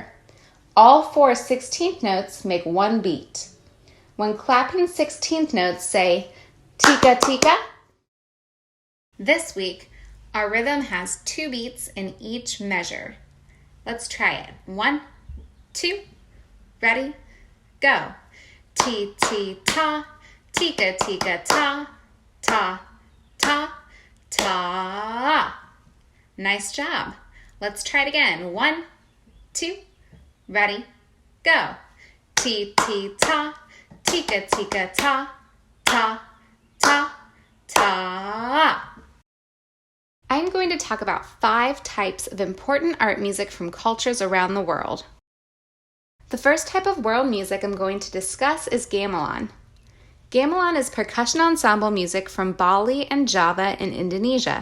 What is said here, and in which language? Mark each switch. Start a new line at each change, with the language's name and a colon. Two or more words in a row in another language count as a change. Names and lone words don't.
English: All 4 16th notes make 1 beat. When clapping 16th notes, say tika tika. This week, our rhythm has 2 beats in each measure. Let's try it. 1, 2, ready, go. Ti ti ta, tika tika ta, ta ta ta. Nice job. Let's try it again. 1, 2, ready, go. Ti ti ta, tika tika ta, ta ta ta. I'm going to talk about 5 types of important art music from cultures around the world. The first type of world music I'm going to discuss is gamelan. Gamelan is percussion ensemble music from Bali and Java in Indonesia.